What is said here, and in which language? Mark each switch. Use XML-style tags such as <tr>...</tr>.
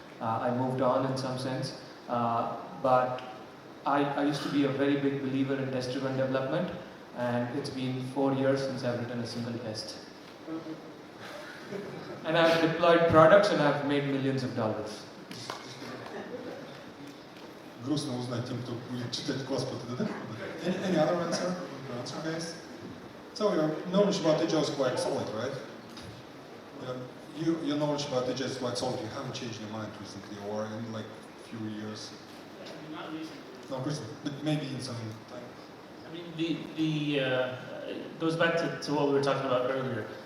<en>I moved on in some sense, but I used to be a very big believer in test-driven development, and it's been 4 years since I've written a single test. And I've deployed products and I've made millions of dollars.</en> <ru>Грустно узнать тем, кто будет читать класс по ТДД.</ru> <en>Any other answer, guys? So your knowledge about Agile is quite solid, right? Your knowledge about Agile is quite solid. You haven't changed your mind recently, or in like a few years. Not recently. Not recently, but maybe in some time. I mean, it goes back to what we were talking about earlier.</en>